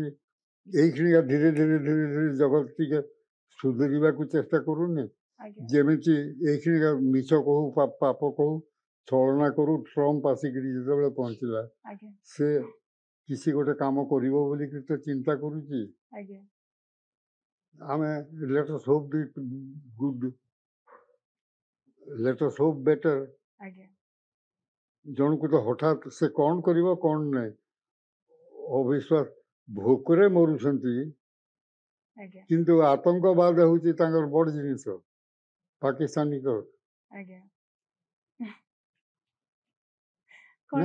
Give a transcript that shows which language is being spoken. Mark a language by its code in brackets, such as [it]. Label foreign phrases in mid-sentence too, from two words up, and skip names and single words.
[or] ଏଇଖିଣିକା ଧୀରେ ଧୀରେ ଜଗତ ଟିକେ ସୁଧୁରିବାକୁ ଚେଷ୍ଟା କରୁନି। ଯେମିତି ଏଇଖିଣିକା ମିଛ କହୁ, ପାପ କହୁ, ଛଳନା କରୁ, ଟ୍ରମ୍ପ ଆସିକିରି ଯେତେବେଳେ ପହଞ୍ଚିଲା, ସେ କିଛି ଗୋଟେ କାମ କରିବ ବୋଲିକି ତ ଚିନ୍ତା କରୁଛି। [en] ଆମେ let us hope the good, let us hope better। [or] ଜଣକୁ ତ ହଠାତ୍ ସେ କ'ଣ କରିବ କ'ଣ ନାହିଁ ଅବିଶ୍ୱାସ ଭୋକରେ ମରୁଛନ୍ତି ଆଜ୍ଞା କିନ୍ତୁ ଆତଙ୍କବାଦ ହେଉଛି ତାଙ୍କର ବଡ଼ ଜିନିଷ ପାକିସ୍ତାନୀଙ୍କ ଆଜ୍ଞା କଣ